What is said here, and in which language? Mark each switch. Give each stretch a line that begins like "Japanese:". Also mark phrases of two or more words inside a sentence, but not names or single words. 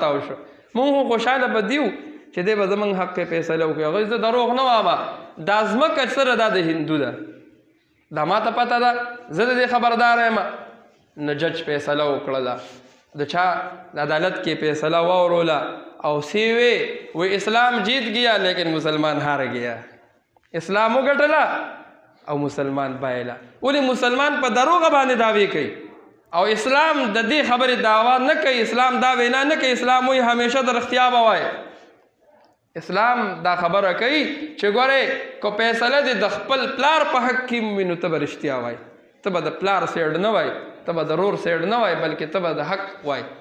Pashto: تاو شو مونږ خو خوشحاله به دیو چې دی به زموږ حق کې فیصله وکړي هغوی زه دروغ نه وامه دا ځمکه سره دا د هندو ده دا ما ته پته ده زه د دې خبردار یم نو جج فیصله وکړله د چا د عدالت کې فیصله واوروله او سی وی
Urdu: اسلام جیت گیا لیکن مسلمان ہار گیا
Pashto: اسلام وګټله او مسلمان بایله ولې مسلمان په دروغه باندې دعوی کوي او اسلام د دې خبرې دعوا نه کوي اسلام دا وینا نه کوي اسلام وایي همیشه د رښتیا به وایي اسلام دا خبره کوي چې ګورې که فیصله دې د خپل پلار په حق کې وي نو ته به رښتیا وایي ته به د پلار سیډ نه وایي ته به د رور سیډ نه وایي بلکې ته به د حق وایي